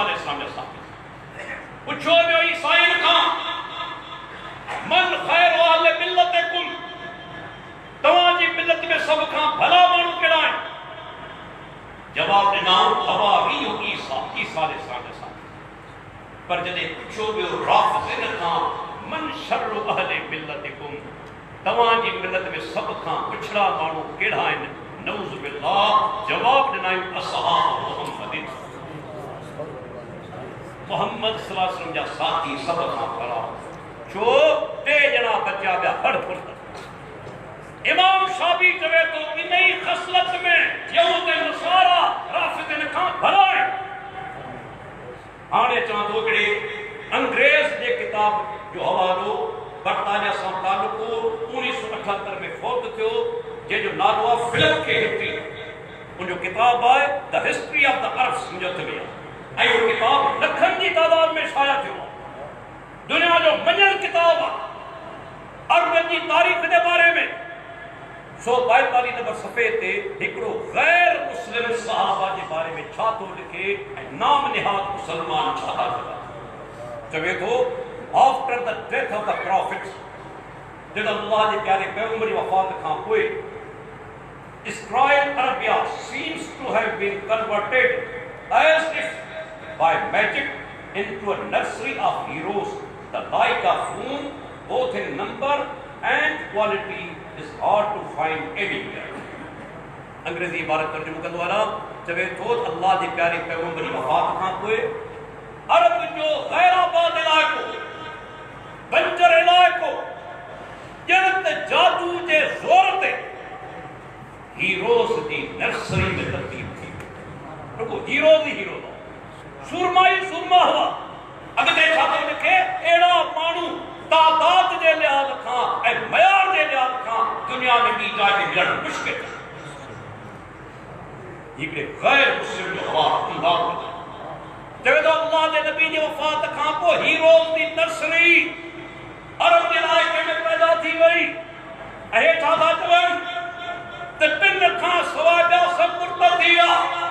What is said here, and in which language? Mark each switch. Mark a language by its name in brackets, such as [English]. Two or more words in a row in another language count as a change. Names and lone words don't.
[Sindhi] अलैहिस्सलाम जा साथी पुछियो वियो ईसाइनि खां [Arabic] من خير أهل ملتكم [Sindhi] तव्हांजी मिल्लत में सभ खां भला माण्हू कहिड़ा आहिनि जवाब ॾिनऊं हवारी ईसा अलैहिस्सलाम जा साथी पर जॾहिं पुछियो वियो राफ़िज़िन खां [Arabic] من شر أهل ملتكم [Sindhi] तव्हांजी मिल्लत में सभ खां पिछड़ा माण्हू कहिड़ा आहिनि [Arabic] نعوذ بالله [Sindhi] जवाब ॾिनऊं असहाब मुहम्मद [Arabic] صلى الله عليه وسلم [Sindhi] जा साथी सभ खां भला छो 3 ॼणा बचा पिया हर फुर्त इमाम शाफी चवे थो इन ई ख़सलत में यहूद ऐं नसारा राफ़िज़िन खां भला आहिनि हाणे चवां थो हिकिड़े अंग्रेज़ जे किताब जो हवालो बरतानिया सां तालुको 1978 में फौत थियो जंहिंजो नालो आहे फिलिप के हिस्ट्री उनजो किताब आहे द हिस्ट्री ऑफ द अरब्स मुंहिंजे हथ में आहे ऐं उहो किताब लखनि जी तादाद में शाया थियो आहे दुनिया जो मञियल किताब आहे अरबनि जी तारीख़ जे बारे में 142 नंबर सफ़े ते हिकिड़ो गैर मुस्लिम सहाबा जे बारे में छा थो लिखे ऐं नाम निहाद मुसलमान छा था चवे थो [English] After the death of the prophets [Sindhi] जॾहिं अल्लाह जे प्यारे पैगंबर जी वफ़ात खां पोइ [English] Israel Arabia seems to have been converted as if by magic into a nursery of heroes, the like of whom, both in number and quality is hard to find anywhere. [Sindhi] अंग्रेजी इबारत तर्जुमो कंदो आला चवे तो अल्लाह जे प्यारे पैगंबरी वफात खां पोइ अरब जो गैराबाद इलाइको बंजर इलाइको जणत जादू जे ज़ोर ते हीरोज़ जी नर्सरी में तब्दील थी। रुको हीरोज़ ही हीरो सुरमाई सुरमा हुआ अॻिते छा थो लिखे अहिड़ा माण्हू तादाद जे लिहाज़ खां ऐं मयार जे लिहाज़ खां दुनिया में ॿी जाइ ते मिलणु मुश्किल हिकिड़े गैर मुस्लिम जो हवालो चवे थो अल्लाह जे नबी जी वफ़ात खां पोइ हीरोज़ जी नर्सरी अरब जे इलाइक़े में पैदा थी वई ऐं छा था चवनि त टिन खां सवाइ ॿिया सभु मुर्तद थी विया।